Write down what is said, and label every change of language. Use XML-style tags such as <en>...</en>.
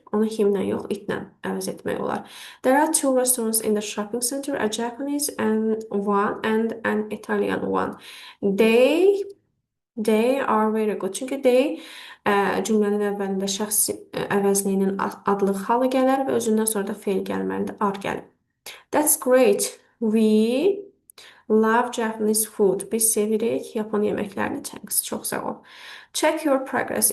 <az>Onu himlə yox, itlə əvəz etmək olar.</az> <en>There are 2 restaurants in the shopping center, a Japanese and an Italian one. They are very good.</en> <az>Çünki they cümlənin əvvəlində şəxs əvəzliyinin adlıq halı gələr və özündən sonra da feil gəlməlidir, are gəlir.</az> <en>That's great. We love Japanese food.</en> <az>Biz sevirik Yapon yeməklərini.</az> <en>Thanks.</en> <az>Çox sağ ol.</az> <en>Check your progress.</en>